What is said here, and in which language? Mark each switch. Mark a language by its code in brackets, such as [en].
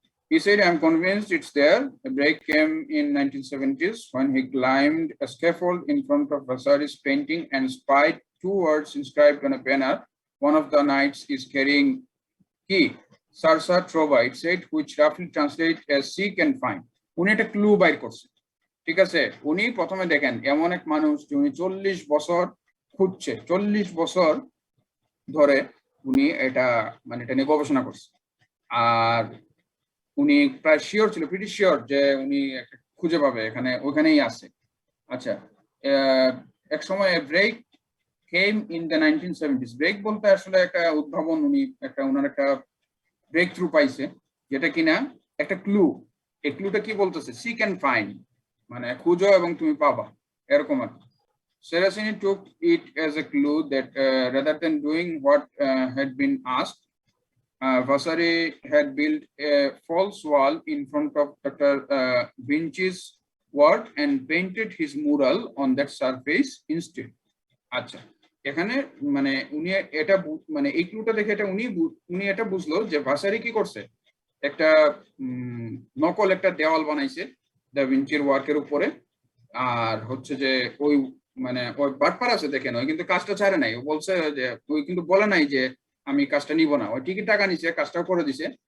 [en] He said, "I'm convinced it's there. A break came in 1970s when he climbed a scaffold in front of Vasari's painting and spied 2 words inscribed on a banner. One of the knights is carrying key, Sarsa Trova, it said, which roughly translates as seek and find." [bn] উনি একটা clue বাইর করছে, ঠিক আছে? উনি প্রথমে দেখেন এমন এক মানুষ যে উনি 40 বছর খুঁজছে, 40 বছর ধরে উনি এটা মানে এটা নিয়ে গবেষণা করছে। আর উনি প্রায় শিওর ছিল, প্রিটি শিওর যে উনি একটা খুঁজে পাবে, এখানে ওখানেই আছে। আচ্ছা এক সময় [en] Break came in the 1970s। [bn] Break বলতে আসলে একটা উদ্ভাবন, উনি একটা ওনার একটা ব্রেক থ্রু পাইছে, যেটা কিনা একটা ক্লু। এই ক্লুটা কি বলতেছে? [en] seek and find, [bn] মানে খুঁজো এবং তুমি পাবা, এরকম আর কি। [en] Seracini took it as a clue that rather than doing what had been asked, Vasari had built a false wall in front of Dr. Vinci's work and painted his mural on that surface instead. [bn] আচ্ছা এখানে মানে উনি এটা মানে এই ক্লুটা দেখে এটা উনি এটা বুঝলো যে ভাসারি কি করছে, একটা নকল একটা দেওয়াল বানাইছে দা ভিঞ্চির ওয়ার্কের উপরে। আর হচ্ছে যে ওই মানে ওই বাটপার আছে দেখেন, ওই কিন্তু কাজটা ছাড়ে নাই। ও বলছে যে ওই কিন্তু বলে নাই যে আমি কাজটা নিব না, ওই ঠিকই টাকা নিছে, কাজটাও করে দিছে।